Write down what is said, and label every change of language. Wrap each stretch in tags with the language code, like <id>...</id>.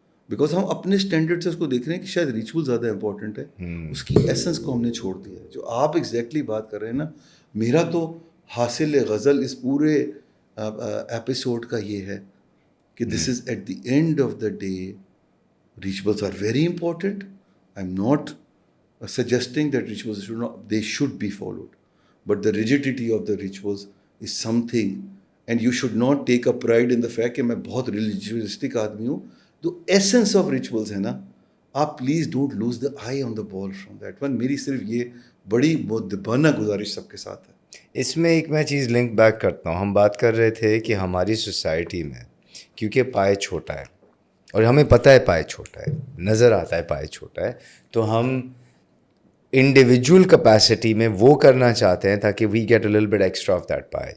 <ur>Because ہم اپنے standard سے اس کو دیکھ رہے ہیں کہ شاید ریچول زیادہ امپورٹنٹ ہے, اس کی ایسنس کو ہم نے چھوڑ دیا ہے. جو آپ ایگزیکٹلی بات کر رہے ہیں نا, میرا تو حاصل غزل اس پورے ایپیسوڈ کا یہ ہے کہ</ur> <en>This is at the end of the day rituals are very important. I am not suggesting that rituals they should be followed, but the rigidity of the rituals is something, and you should not take a pride in the fact</en> <ur>کہ میں بہت ritualistic آدمی ہوں.</ur> <en>The essence of rituals</en> <ur>ہے نا, آپ</ur> <en>Please don't lose the eye on the ball from that one.</en> <ur>میری صرف یہ بڑی مؤدبانہ گزارش سب کے ساتھ ہے. اس میں ایک میں چیز لنک بیک کرتا ہوں. ہم بات کر رہے تھے کہ ہماری سوسائٹی میں کیونکہ پائے چھوٹا ہے اور ہمیں پتہ ہے پائے چھوٹا ہے, نظر آتا ہے پائے چھوٹا ہے, تو ہم انڈیویجول کیپیسٹی میں وہ کرنا چاہتے ہیں تاکہ</ur> <en>We get a little bit extra of that pie.</en>